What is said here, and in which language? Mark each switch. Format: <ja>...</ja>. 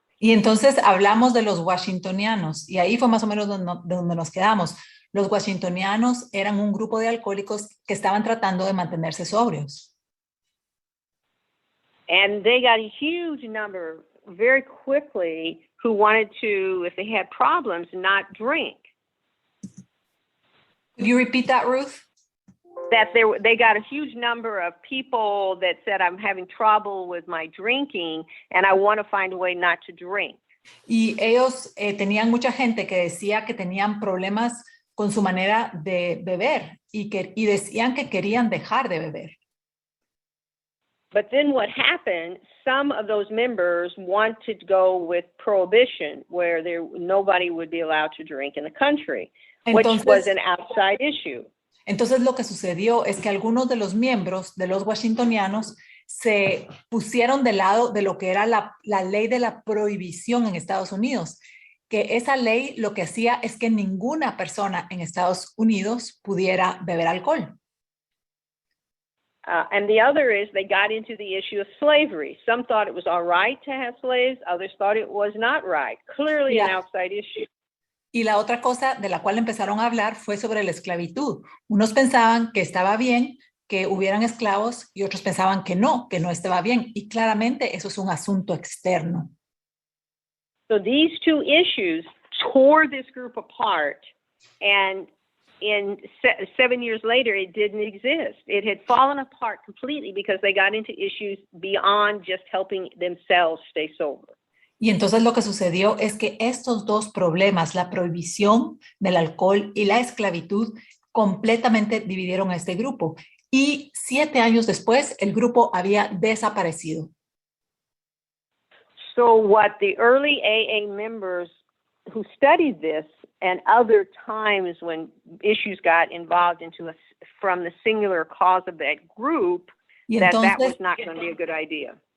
<es>Y entonces hablamos de los washingtonianos, y ahí fue más o menos donde nos quedamos. Los washingtonianos eran un grupo de alcohólicos que estaban tratando de mantenerse sobrios.</es> <en>And they got a huge number very quickly who wanted to, if they had problems, not drink. Could you repeat that, Ruth? That they got a huge number of people that said, I'm having trouble with my drinking and I want to find a way not to drink.</en> <es>Y ellos tenían mucha gente que decía que tenían problemas con su manera de beber y decían que querían dejar de beber.</es> <en>But then what happened, some of those members wanted to go with prohibition, where nobody would be allowed to drink in the country, which was an outside issue.</en> <es>Entonces lo que sucedió es que algunos de los miembros de los washingtonianos se pusieron del lado de lo que era la ley de la prohibición en Estados Unidos, que esa ley lo que hacía es que ninguna persona en Estados Unidos pudiera beber alcohol.</es> <en>And the other is they got into the issue of slavery. Some thought it was all right to have slaves. Others thought it was not right. Clearly an outside issue.</en> <es>Y la otra cosa de la cual empezaron a hablar fue sobre la esclavitud. Unos pensaban que estaba bien que hubieran esclavos y otros pensaban que no estaba bien. Y claramente eso es un asunto externo.</es> <en>So these two issues tore this group apart, and in 7 years later, it didn't exist. It had fallen apart completely because they got into issues beyond just helping themselves stay sober.</en> <es>Y entonces lo que sucedió es que estos dos problemas, la prohibición del alcohol y la esclavitud, completamente dividieron a este grupo. Y 7 años después, el grupo había desaparecido.</es> <en>So what the early AA members who studied this and other times when issues got involved from the singular cause of that group, that was not going to be a good idea.</en>